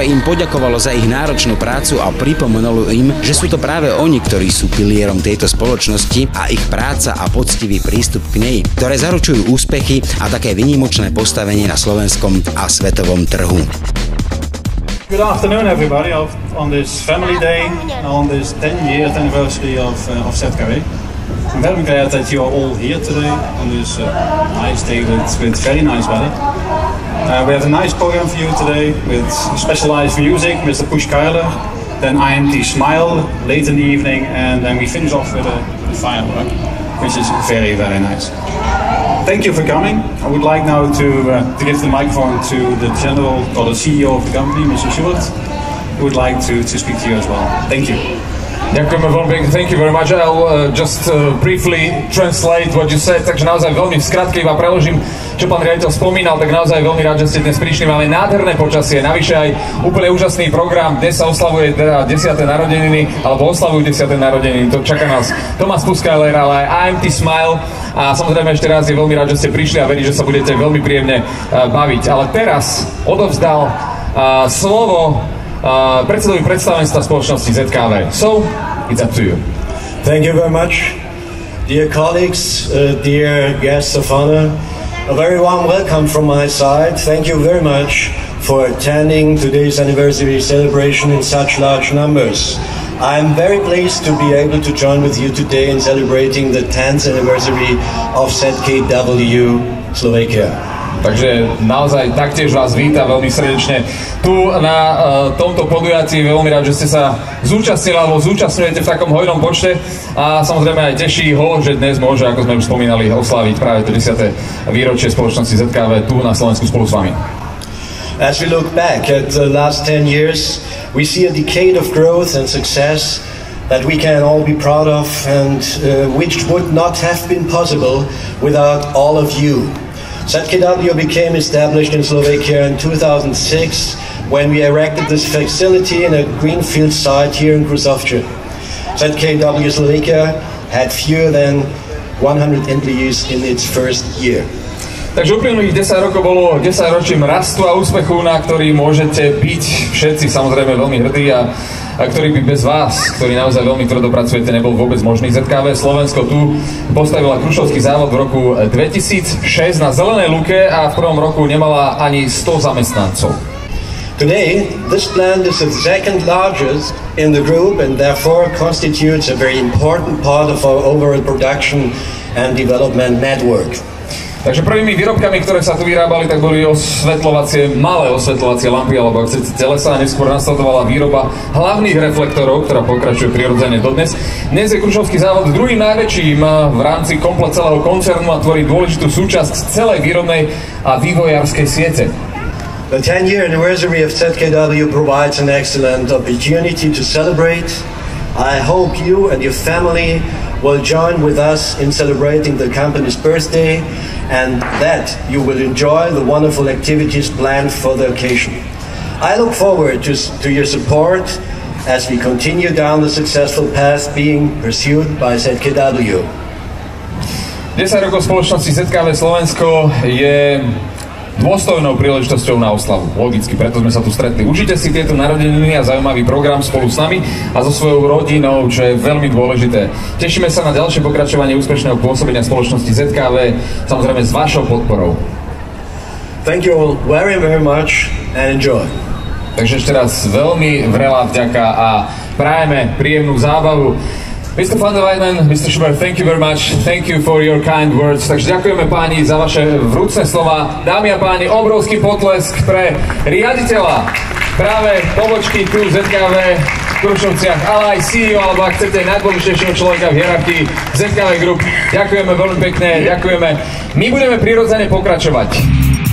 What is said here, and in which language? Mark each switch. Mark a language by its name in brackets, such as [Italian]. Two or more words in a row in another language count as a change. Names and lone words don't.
[Slovak] im poďakovalo za ich náročnú prácu a pripomenulo im, že sú to práve oni, ktorí sú pilierom tejto spoločnosti a ich práca a poctivý prístup k nej, ktoré zaručujú úspechy a také výnimočné postavenie na slovenskom a svetovom trhu. [English] Good afternoon, everybody, on this Family Day, on this 10-year anniversary of ZKW. I'm very glad that you are all here today on this nice day with very nice weather. We have a nice program for you today with specialized music, Mr. Push Keiler, then IMT Smile late in the evening, and then we finish off with a firework, which is very, very nice. Thank you for coming. I would like now to give the microphone to the general or the CEO of the company, Mr. Schubert, who would like to speak to you as well. Thank you. [Slovak] Ďakujeme veľmi pekne, [English] thank you very much. I'll just briefly translate what you said, [Slovak] takže naozaj veľmi v skratke iba preložím, čo pán riaditeľ spomínal, tak naozaj veľmi rád, že ste dnes prišli. Máme nádherné počasie, navyše aj úplne úžasný program. Dnes sa oslavuje 10. narodeniny, alebo oslavujú 10. narodeniny, to čaká nás Thomas Puskeiler, ale aj IMT Smile. A samozrejme ešte raz je veľmi rád, že ste prišli a verím, že sa budete veľmi príjemne baviť. Ale teraz odovzdal slovo predsedovi predstavenstva spoločnosti ZKW. [English] So, it's up to you. Thank you very much. Dear colleagues, dear guests of honor, A very warm welcome from my side. Thank you very much for attending today's anniversary celebration in such large numbers. I'm very pleased to be able to join with you today in celebrating the 10th anniversary of ZKW Slovakia. [Slovak] Takže naozaj taktiež vás vítam veľmi srdečne tu na tomto podujatí. Veľmi rád, že ste sa zúčastnili alebo zúčastňujete v takom hojnom počte a samozrejme aj teší ho, že dnes môže, ako sme už spomínali, osláviť práve to 10. výročie spoločnosti ZKV tu na Slovensku spolu s vami. [English] As we look back at the last 10 years, we see a decade of growth and success that we can all be proud of and which would not have been possible without all of you. ZKW became established in Slovakia in 2006 when we erected this facility in a greenfield site here in Krusovce. ZKW Slovakia had fewer than 100 employees in its first year. [Slovak] Takže uplynulých 10 rokov bolo 10 ročím rastu a úspechu, na ktorý môžete byť všetci samozrejme veľmi hrdí a ktorý by bez vás, ktorí naozaj veľmi tvrdo pracujete, nebol vôbec možný. ZKV Slovensko tu postavila Krušovský závod v roku 2006 na Zelenej Luke a v prvom roku nemala ani 100 zamestnancov. [English] Today, this plant is the second largest in the group and therefore constitutes a very important part of our overall production and development network. [Slovak] Takže prvými výrobkami, ktoré sa tu vyrábali, tak boli malé osvetľovacie lampy, alebo ak chcete telesa, a neskôr nasledovala výroba hlavných reflektorov, ktorá pokračuje prirodzene dodnes. Dnes je Krušovský závod druhým najväčším v rámci komplet celého koncernu a tvorí dôležitú súčasť celej výrobnej a vývojárskej siete. [English] The 10-year anniversary of ZKW provides an excellent opportunity to celebrate. I hope you and your family will join with us in celebrating the company's birthday and that you will enjoy the wonderful activities planned for the occasion. I look forward to your support as we continue down the successful path being pursued by ZKW. [Slovak] 10 rokov spoločnosti ZKV Slovensko je dôstojnou príležitosťou na oslavu. Logicky, preto sme sa tu stretli. Užite si tieto narodeniny a zaujímavý program spolu s nami a so svojou rodinou, čo je veľmi dôležité. Tešíme sa na ďalšie pokračovanie úspešného pôsobenia spoločnosti ZKV, samozrejme s vašou podporou. [English] Thank you all very, very much and enjoy. [Slovak] Takže ešte raz veľmi vrelá vďaka a prajeme príjemnú zábavu. [English] Mr. van der Weijden, Mr. Schubert, thank you very much. Thank you for your kind words. [Slovak] Takže ďakujeme páni za vaše vrúcne slova. Dámy a páni, obrovský potlesk pre riaditeľa práve pobočky tu ZKV v Krušovciach, ale aj CEO, alebo ak chcete najdôležitejšieho človeka v hierarchii ZKV Group. Ďakujeme veľmi pekne, ďakujeme. My budeme prirodzene pokračovať.